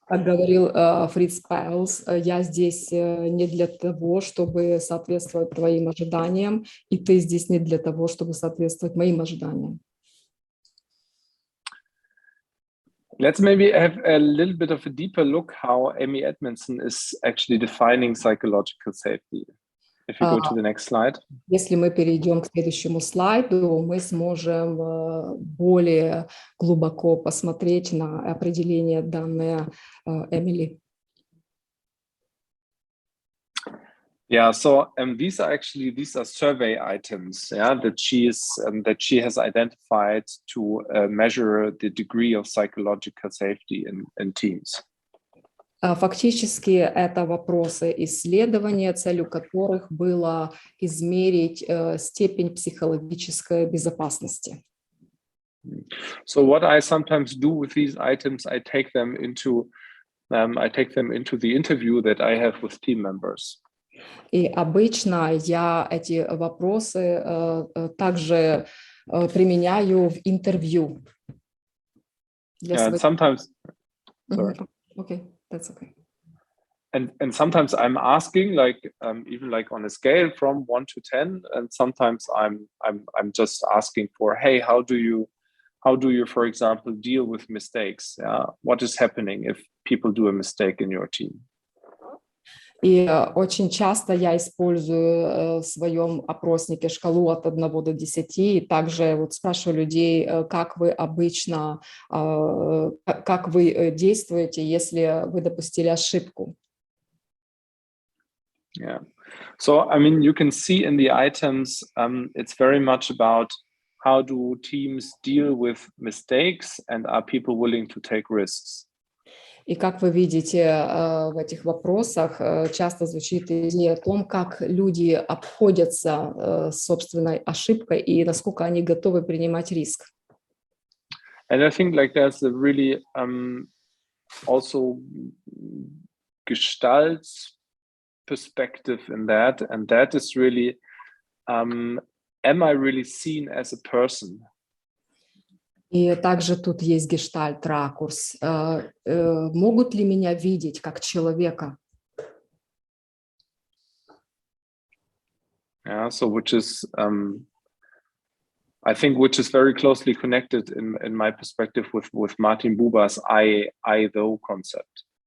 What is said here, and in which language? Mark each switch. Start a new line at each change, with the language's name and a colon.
Russian: Как говорил Фриц Перлс, я здесь не для того, чтобы соответствовать твоим ожиданиям, и ты здесь не для того, чтобы соответствовать моим ожиданиям.
English: Let's maybe have a little bit of a deeper look how Amy Edmondson is actually defining psychological safety. If you go to the next slide.
Russian: Если мы перейдем к следующему слайду, мы сможем более глубоко посмотреть на определение, данное Эмили.
English: Yeah, so these are survey items, yeah, that she has identified to measure the degree of psychological safety in teams.
Russian: Фактически это вопросы исследования, целью которых было измерить степень психологической безопасности.
English: So what I sometimes do with these items, I take them into the interview that I have with team members.
Russian: И обычно я эти вопросы также применяю в интервью.
English: Yeah, sometimes. Sorry. Okay, that's okay. And sometimes I'm asking, like, even like on a scale from 1 to 10, and sometimes I'm just asking for, hey, how do you, for example, deal with mistakes? What is happening if people do a mistake in your team?
Russian: И очень часто я использую в своем опроснике шкалу от 1 до 10, и также вот спрашиваю людей, как вы обычно, как вы действуете, если вы допустили ошибку. Yeah.
English: So, I mean, you can see in the items, it's very much about how do teams deal with mistakes and are people willing to take risks?
Russian: И как вы видите в этих вопросах, часто звучит идея о том, как люди обходятся собственной ошибкой и насколько они готовы принимать риск.
English: And I think like there's a really also gestalt perspective in that, and that is really, am I really seen as a person?
Russian: И также тут есть гештальт-ракурс. Могут ли меня видеть как человека?
English: Yeah, so which is, I think, which is very closely connected in my perspective with Martin Buber's I-though concept.